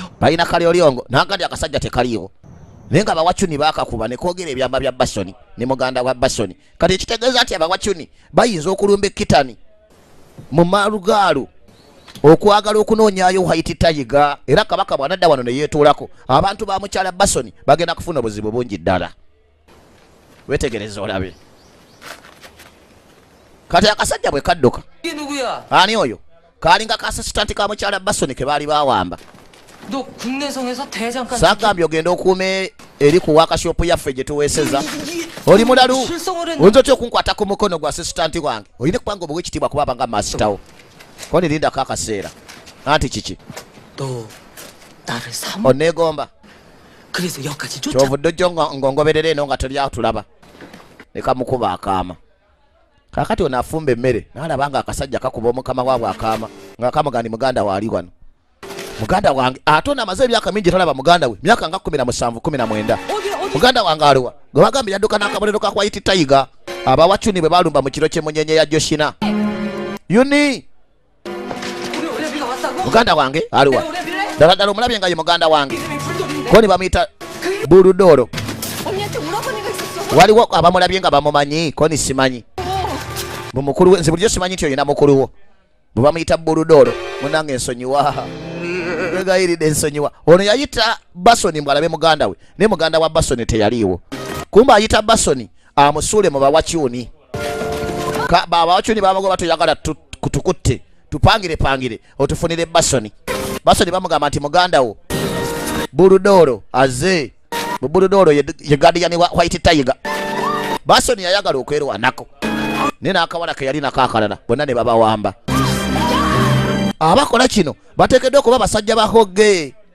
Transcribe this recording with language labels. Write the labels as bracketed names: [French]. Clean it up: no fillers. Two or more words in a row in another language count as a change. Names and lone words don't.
[Ganda] balina kalyolyongo nagandi akasajja tekaliiwo naye nga abawacuni baakakuba ne kwogera ebyamba bya basoni ne muganda wa basoni kati ekitegeeza nti abawacuni bayinza okulumba ekkitani mu malugaalu okwagala okunoonyayo haiti tayiga era kabaka bwanadda wano ne yeetuulako abantu ba mukyala basoni bagenda kufuna obuzibu bungi ddala wetegereza olabe kati akasajja bwe kadduka [Korean] 이게 누구야? [Ganda] ani oyo kaalinga ka assistant ka mukyala basoni ke baali bawamba [Korean] 너 국내성에서 대장간 [Ganda] sagambye ogenda okuuma eri ku wakashopu yaffe gye tuweeseza oli mulalu [Korean] 실성을 했나? [Ganda] oyinza otya okunkwata ku mukono gwa assistant wange oyina kubanga obuwa ekitiibwa kuba abanga masitawo koni lindako akaseera anti kiki [Korean] 너 나를 삼 [Ganda] oneegomba [Korean] 그래서 여기까지 쫓아 [Ganda] kyovudde ojjo ng'ongoberera eno nga toli awo tulaba ne kamukuba akaama kaakati ono afumba emmere n'alaba nga akasajja kakuba omukama waabwe akaama nga kamugandi muganda waali wano muganda wange ate ono amaze emyaka mingi talaba muganda we myaka nga 17 19 muganda wange aliwa gwe bagambye yadduka n'akabonero ka [English] white tiger [Ganda] abawacuni bwe balumba mu kiro ky'emunyenye ya joshina yuni [Korean] 우리 올레비가 왔다고? [Ganda] muganda wange aliwa [Korean] 올레비래? [Ganda] ddala ddala omulabye nga ye muganda wange [Korean] 이름이 불독인데? [Ganda] koni bamuyita buludoro [Korean] 언니한테 오라버니가 있었어. [Ganda] waliwo abamulabye nga bamumanyi koni simanyi mumukulu we nze bulijjo simanyi nti oyina mukulu wo bwe bamuyita buludoro munange ensonyiwa wegayiridde ensonyiwa ono yayita basoni mbwalabe muganda we naye muganda wa basoni teyaliiwo kumba ayita basoni amusuule mu bawacyuni abawacuni babagoba toyagala tukutte tupangire otufunire basoni bamugamba nti muganda wo buludoro aze buludoro ye guardian wa [English] white tiger [Ganda] basoni yayagala okwerwanako naye n'akawala ke yali nako akalala bonna ne babawamba abakola kino bateekeddwa okuba basajja ba hogge